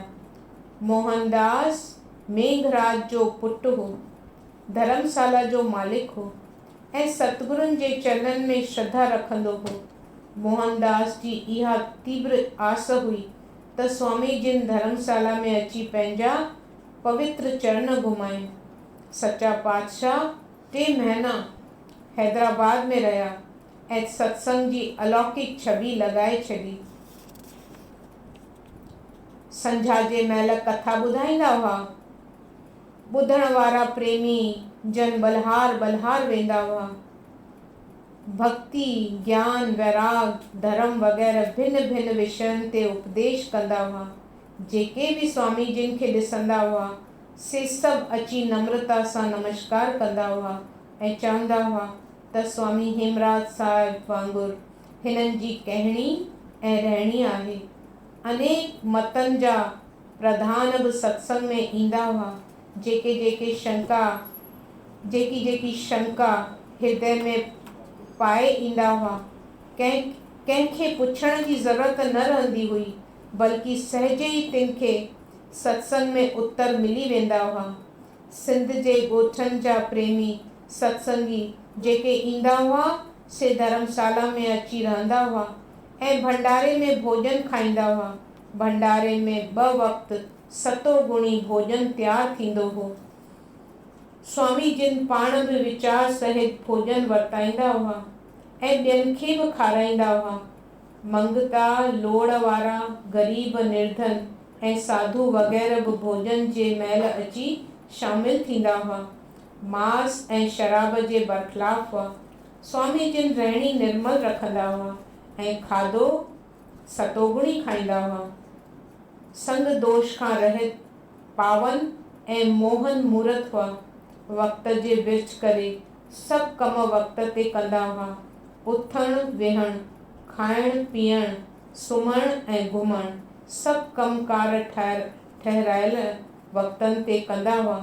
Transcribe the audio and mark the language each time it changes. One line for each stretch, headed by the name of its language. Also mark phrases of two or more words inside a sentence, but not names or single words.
Sindhi: मोहनदास मेघराज जो पुटु हो, धर्मशाला जो मालिक हो ऐं सतगुरुनि जे चरणनि में श्रद्धा रखंदो हो। मोहनदास जी इहा तीव्र आस हुई त स्वामी जिन धर्मशाला में अची पंहिंजा पवित्र चरण घुमाइनि। सचा पातशाह 3 महीना हैदराबाद में रहिया ऐं सत्संग जी अलौकिक छवि लॻाए छॾी। संझा जे महिल कथा ॿुधाईंदा हुआ। ॿुधण वारा प्रेमी जन बलहार वेंदा हुआ। भक्ति, ज्ञान, वैराग, धर्म वग़ैरह भिन्न भिन्न विषयनि ते उपदेश कंदा हुआ। जेके बि स्वामी जिन खे ॾिसंदा हुआ से सभु अची नम्रता सां नमस्कार कंदा हुआ ऐं चवंदा हुआ त स्वामी हेमराज साहिब वांगुरु हिननि जी कहणी ऐं रहणी आहे। अनेक मतनि जा प्रधान बि सत्संग में ईंदा हुआ। जेकी शंका हृदय में पाए ईंदा हुआ, कंहिंखे पुछण जी ज़रूरत न रहंदी हुई, बल्कि सहज ई तिन खे सत्संग में उत्तर मिली वेंदा हुआ। सिंध जे ॻोठनि जा प्रेमी सत्संगी जेके ईंदा हुआ से धर्मशाला में अची रहंदा हुआ ऐं भंडारे में भोजन खाईंदा हुआ। भंडारे में 2 वक़्त सतोगुणी भोजन तयारु थींदो हो। स्वामी जिन पाण बि वीचार सहित भोजन वरताईंदा हुआ ऐं ॿियनि खे बि खाराईंदा हुआ। मंगता, लोड़ वारा, ग़रीब, निर्धन ऐं साधु वग़ैरह बि भोजन जे महिल अची शामिल थींदा हुआ। मांस ऐं शराब जे बरख़िलाफ़ हुआ। स्वामी जिन रहणी निर्मल रखंदा हुआ ऐं खाधो सतोगुणी खाईंदा हुआ। संग दोष खां रहित, पावन ऐं मोहन मूर्त हुआ। वक़्त जे विर्छ करे सभु कम वक़्त ते कंदा हुआ। उथण वेहण, खाइण पीअण, सुम्हण ऐं घुमण सभु कमकार ठहिरायल वक़्तनि ते कंदा हुआ।